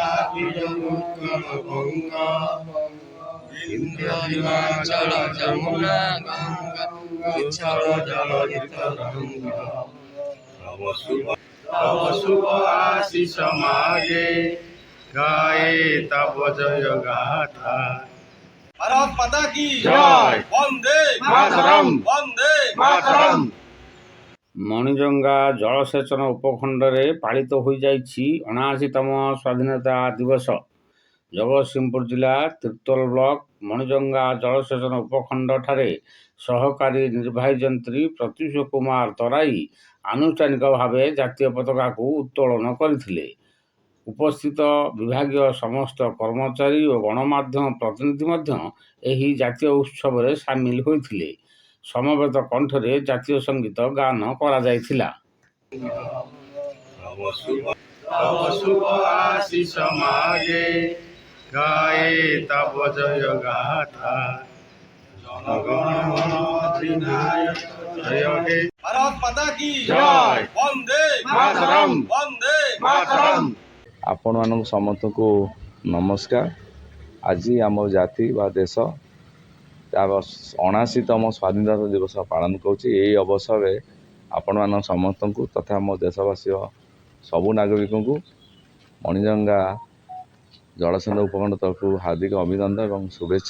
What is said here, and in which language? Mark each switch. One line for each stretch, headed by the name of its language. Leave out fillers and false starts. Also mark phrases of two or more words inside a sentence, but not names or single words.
Bangla: গঙ্গা বিন্ধ্য হিমাচল যমুনা গঙ্গা উচ্ছল জলধি তরঙ্গা তব শুভ আশিস মাগে গায়ে তব জয় গাথা।
Hindi: भारत माता की जय। वन्दे मातरम्, वन्दे मातरम्।
Odia: মଣିଜଙ୍ଗା ଜଳସେଚନ ଉପଖଣ୍ଡରେ ପାଳିତ ହୋଇଯାଇଛି 79ତମ ସ୍ୱାଧୀନତା ଦିବସ। ଜଗତସିଂହପୁର ଜିଲ୍ଲା ତିର୍ତ୍ତୋଲ ବ୍ଲକ ମଣିଜଙ୍ଗା ଜଳସେଚନ ଉପଖଣ୍ଡଠାରେ ସହକାରୀ ନିର୍ବାହୀ ଯନ୍ତ୍ରୀ ପ୍ରତ୍ୟୁଷ କୁମାର ତରାଇ ଆନୁଷ୍ଠାନିକ ଭାବେ ଜାତୀୟ ପତାକାକୁ ଉତ୍ତୋଳନ କରିଥିଲେ। ଉପସ୍ଥିତ ବିଭାଗୀୟ ସମସ୍ତ କର୍ମଚାରୀ ଓ ଗଣମାଧ୍ୟମ ପ୍ରତିନିଧି ମଧ୍ୟ ଏହି ଜାତୀୟ ଉତ୍ସବରେ ସାମିଲ ହୋଇଥିଲେ। ସମବେତ କଣ୍ଠରେ ଜାତୀୟ ସଙ୍ଗୀତ ଗାନ କରାଯାଇଥିଲା।
Bangla: তব শুভ আশিস মাগে গায়ে তব জয় গাথা। জনগণ মন অধিনায়ক জয় হে।
Hindi: भारत माता की जय। वन्दे मातरम्, वन्दे मातरम्।
Odia: ଆପଣମାନଙ୍କୁ ସମସ୍ତଙ୍କୁ ନମସ୍କାର। ଆଜି ଆମ ଜାତି ବା ଦେଶ ତାର 79ତମ ସ୍ୱାଧୀନତା ଦିବସ ପାଳନ କରୁଛି। ଏହି ଅବସରରେ ଆପଣମାନଙ୍କ ସମସ୍ତଙ୍କୁ ତଥା ଆମ ଦେଶବାସୀ ସବୁ ନାଗରିକଙ୍କୁ ମଣିଜଙ୍ଗା ଜଳସେଚନ ଉପଖଣ୍ଡ ତରଫରୁ ହାର୍ଦ୍ଦିକ ଅଭିନନ୍ଦନ ଏବଂ ଶୁଭେଚ୍ଛା।